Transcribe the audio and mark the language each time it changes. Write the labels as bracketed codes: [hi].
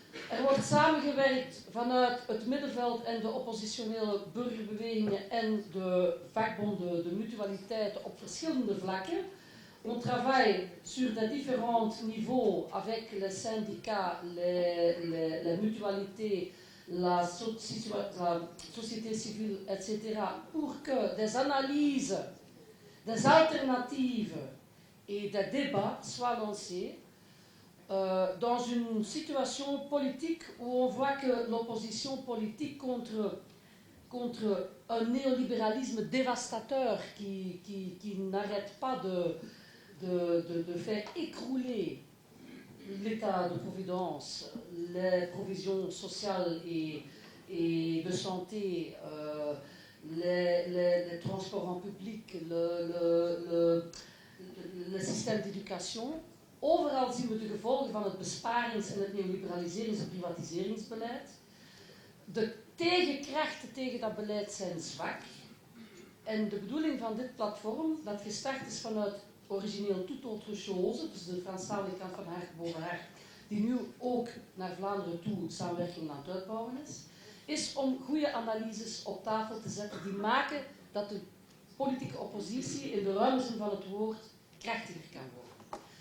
[nl] Er wordt samengewerkt vanuit het middenveld en de oppositionele burgerbewegingen en de vakbonden, de mutualiteiten op verschillende vlakken. [fr] On travaille sur des différents niveaux avec les syndicats, les mutualités, la société civile, etc., pour que des analyses, des alternatives et des débats soient lancés dans une situation politique où on voit que l'opposition politique contre un néolibéralisme dévastateur qui n'arrête pas de faire écrouler l'état de providence, les provisions sociales et de santé, les transports en public, le système d'éducation. [nl] Overal zien we de gevolgen van het besparings- en het neoliberaliserings- en privatiseringsbeleid. De tegenkrachten tegen dat beleid zijn zwak. En de bedoeling van dit platform, dat gestart is vanuit origineel [fr] tout autre chose, [nl] dus de Franstalige kant van Hart boven Hart, die nu ook naar Vlaanderen toe samenwerking aan het uitbouwen is om goede analyses op tafel te zetten die maken dat de politieke oppositie in de ruime zin van het woord krachtiger kan worden.